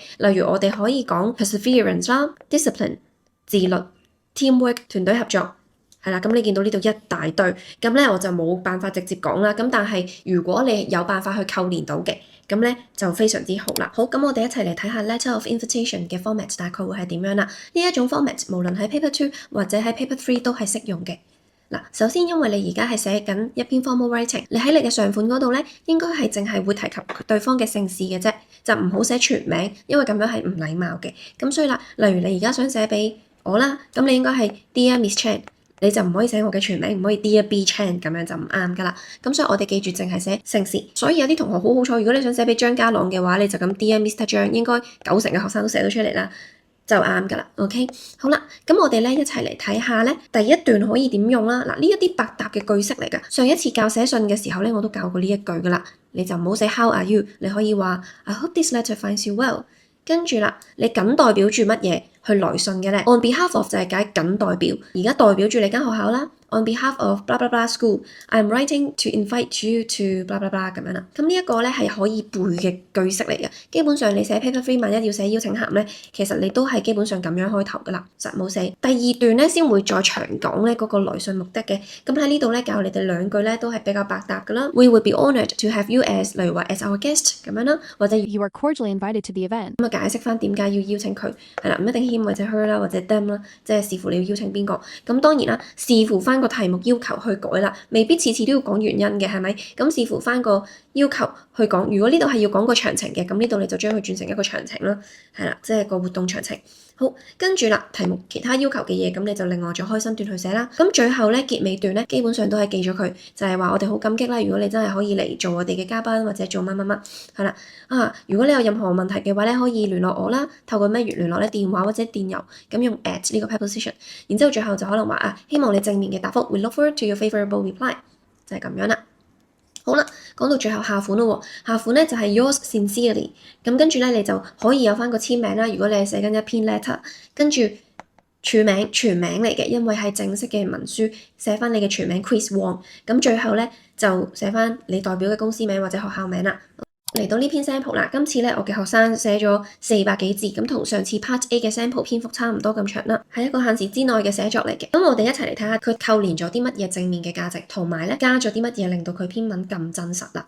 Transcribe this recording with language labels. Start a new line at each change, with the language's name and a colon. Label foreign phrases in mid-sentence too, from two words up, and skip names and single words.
Cantonese: 例如我哋可以講 perseverance 啦、discipline、自律、teamwork、團隊合作。係啦，咁你見到呢度一大堆，咁咧我就冇辦法直接講啦。咁但係如果你有辦法去扣連到嘅，咁咧就非常之好啦。好，咁我哋一齊嚟睇下
English: letter of invitation
Cantonese: 嘅 format 大概會係點樣啦。呢一種 format 無論喺 paper 2或者喺 paper 3都係適用嘅。嗱，首先因為你而家係寫緊一篇
English: formal writing，
Cantonese: 你喺你嘅上款嗰度咧，應該係淨係會提及對方嘅姓氏嘅啫，就唔好寫全名，因為咁樣係唔禮貌嘅。咁所以啦，例如你而家想寫俾我啦，咁你應該係
English: Dear Miss Chan。
Cantonese: 你就唔可以寫我嘅全名，唔可以
English: Dear B Chan
Cantonese: 咁樣就唔啱噶啦。咁所以我哋記住淨係寫姓氏。所以有啲同學好好彩，如果你想寫俾張家朗嘅話，你就咁
English: Dear Mr.
Cantonese: 張，應該90%嘅學生都寫到出嚟啦，就啱噶啦。OK， 好啦，咁我哋咧一齊嚟睇下咧第一段可以點用啦。嗱，呢一啲百搭嘅句式嚟噶。上一次教寫信嘅時候咧，我都教過呢一句噶啦。你就唔好寫
English: How are you，
Cantonese: 你可以話
English: I hope this letter finds you well。
Cantonese: 跟住啦，你僅代表住乜嘢去來信嘅咧 ？
English: On behalf of
Cantonese: 就係解僅代表，而家代表住你間學校啦。
English: On behalf of blah blah blah school, I'm writing to invite you to blah blah blah
Cantonese: 咁樣啦。咁呢一個咧係可以背嘅句式嚟嘅。基本上你寫 paper 3，萬一要寫邀請函咧，其實你都係基本上咁樣開頭噶啦，實冇寫。第二段咧先會再長講咧嗰個來信目的嘅。咁喺呢度咧教你哋2句咧都係比較百搭噶啦。
English: We would be honoured to have you as
Cantonese: 例如話
English: as our guest
Cantonese: 咁樣啦，或者
English: You are cordially invited to the event。
Cantonese: 咁啊解釋翻點解要邀請佢係啦，唔一定 him 或者 her 啦，或者 them 啦，即係視乎你要邀請邊個。咁當然啦，視乎翻個題目要求去改啦，未必次次都要講原因嘅，係咪？咁視乎翻個要求去講。如果呢度係要講個詳情嘅，咁呢度你就將佢轉成一個詳情啦，係啦，即係個活動詳情。好，跟住啦，題目其他要求嘅嘢，咁你就另外再開新段去寫啦。咁最後咧結尾段咧，基本上都係記咗佢，就係話我哋好感激啦。如果你真係可以嚟做我哋嘅嘉賓或者做乜乜乜，係啦啊。如果你有任何問題嘅話咧，可以聯絡我啦。透過咩聯絡咧？電話或者電郵，咁用 at 呢個 preposition。然之後最後就可能話啊，希望你正面嘅答覆 ，
English: we look forward to your favourable reply，
Cantonese: 就係咁樣啦。好啦，講到最後下款咯喎，下款咧就係
English: yours sincerely，
Cantonese: 咁跟住咧你就可以有翻個簽名啦。如果你係寫緊一篇 letter， 跟住署名全名嚟嘅，因為係正式嘅文書，寫翻你嘅全名 Chris Wong，咁最後咧就寫翻你代表嘅公司名或者學校名啦。嚟到呢篇 sample 啦，今次咧我嘅學生寫咗400幾字，咁同上次 Part A 嘅 sample 篇幅差唔多咁長啦，係一個限時之內嘅寫作嚟嘅。咁我哋一齊嚟睇下佢扣連咗啲乜嘢正面嘅價值，同埋咧加咗啲乜嘢令到佢篇文咁真實啦。